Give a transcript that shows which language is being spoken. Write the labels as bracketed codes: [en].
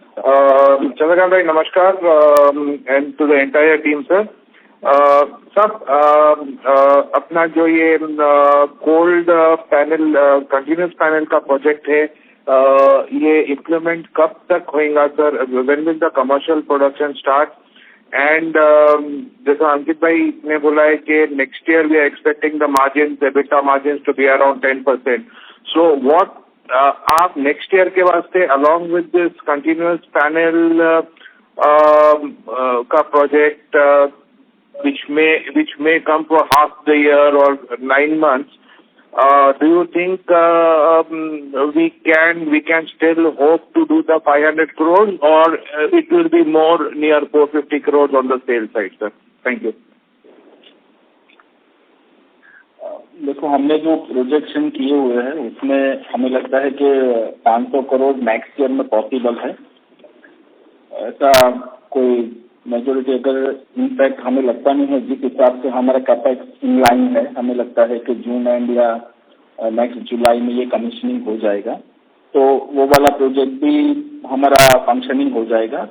[en] Chandrakant bhai, namaskar, and to the entire team, sir. [hi] Sir, अपना जो ये cold panel continuous panel का project है, ये इम्प्लीमेंट कब तक होगा sir? [en] When will the commercial production start? And [hi] जैसा अंकित भाई ने बोला है कि [en] next year we are expecting the margins, EBITDA margins to be around 10%. So what आप next year [hi] के वास्ते [en] along with this continuous panel का project which may come for half the year or 9 months, do you think we can still hope to do the 500 crores or it will be more near 450 crores on the sales side, sir? Thank you. [hi] देखो, हमने जो projection किए हुए हैं उसमें हमें लगता है कि 500 करोड़ नेक्स्ट ईयर में पॉसिबल है। ऐसा कोई मेजोरिटी अगर इनफैक्ट हमें लगता नहीं है, जिस हिसाब से हमारा कैपेक्स इन लाइन है, हमें लगता है कि जून एंड या नेक्स्ट जुलाई में ये कमीशनिंग हो जाएगा, तो वो वाला प्रोजेक्ट भी हमारा फंक्शनिंग हो जाएगा।